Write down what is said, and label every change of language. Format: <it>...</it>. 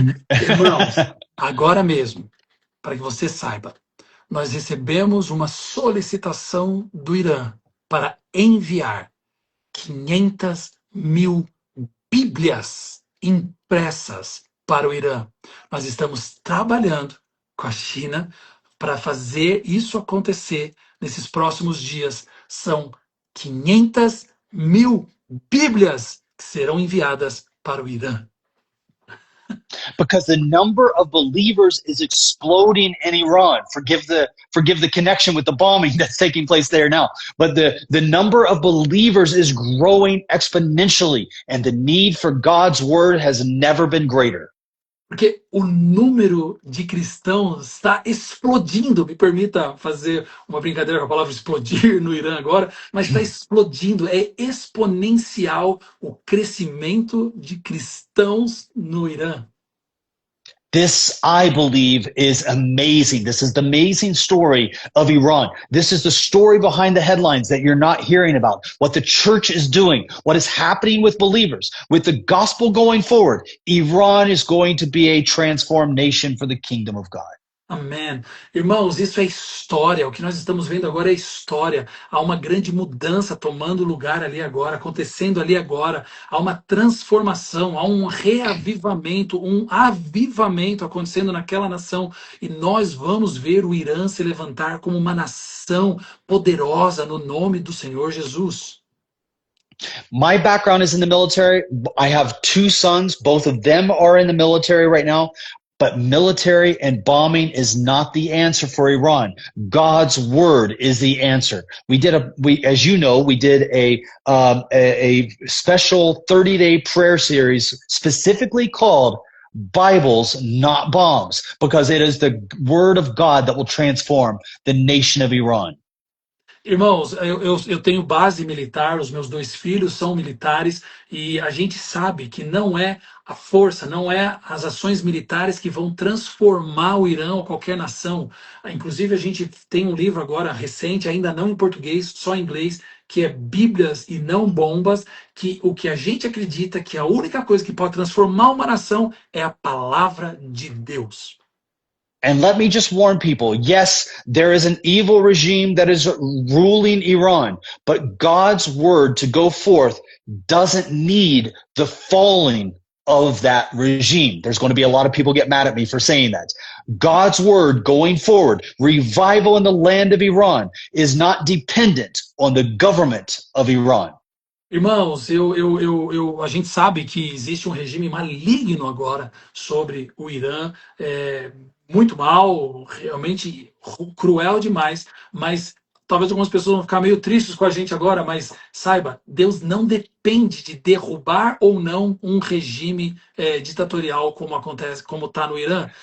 <pt>Irmãos, agora mesmo, para que você saiba, nós recebemos uma solicitação do Irã para enviar 500 mil Bíblias impressas para o Irã. Nós estamos trabalhando com a China para fazer isso acontecer nesses próximos dias. São 500 mil Bíblias que serão enviadas para o Irã.</pt> <en>Because the number of believers is exploding in Iran. Forgive the connection with the bombing that's taking place there now. But the number of believers is growing exponentially, and the need for God's word has never been greater.</en> <pt>Porque o número de cristãos está explodindo. Me permita fazer uma brincadeira com a palavra explodir no Irã agora, mas está explodindo. É exponencial o crescimento de cristãos no Irã.</pt> <en>This, I believe, is amazing. This is the amazing story of Iran. This is the story behind the headlines that you're not hearing about. What the church is doing, what is happening with believers, with the gospel going forward. Iran is going to be a transformed nation for the kingdom of God.</en> <pt>Amém. Irmãos, isso é história. O que nós estamos vendo agora é história. Há uma grande mudança tomando lugar ali agora, acontecendo ali agora. Há uma transformação, há um reavivamento, um avivamento acontecendo naquela nação. E nós vamos ver o Irã se levantar como uma nação poderosa no nome do Senhor Jesus.</pt> <en>My background is in the military. I have 2 sons. Both of them are in the military right now. But military and bombing is not the answer for Iran. God's word is the answer. As you know, we did a special 30-day prayer series specifically called Bibles, Not Bombs, because it is the word of God that will transform the nation of Iran.</en> <pt>Irmãos, eu tenho base militar, os meus 2 filhos são militares e a gente sabe que não é a força, não é as ações militares que vão transformar o Irã ou qualquer nação. Inclusive, a gente tem um livro agora recente, ainda não em português, só em inglês, que é Bíblias e não bombas, que o que a gente acredita que a única coisa que pode transformar uma nação é a palavra de Deus.</pt> <en>And let me just warn people, yes, there is an evil regime that is ruling Iran, but God's word to go forth doesn't need the falling of that regime. There's going to be a lot of people get mad at me for saying that. God's word going forward, revival in the land of Iran, is not dependent on the government of Iran.</en> <pt>Irmãos, a gente sabe que existe um regime maligno agora sobre o Irã, muito mal, realmente cruel demais, mas talvez algumas pessoas vão ficar meio tristes com a gente agora, mas saiba, Deus não depende de derrubar ou não um regime ditatorial como acontece, como está no Irã.</pt>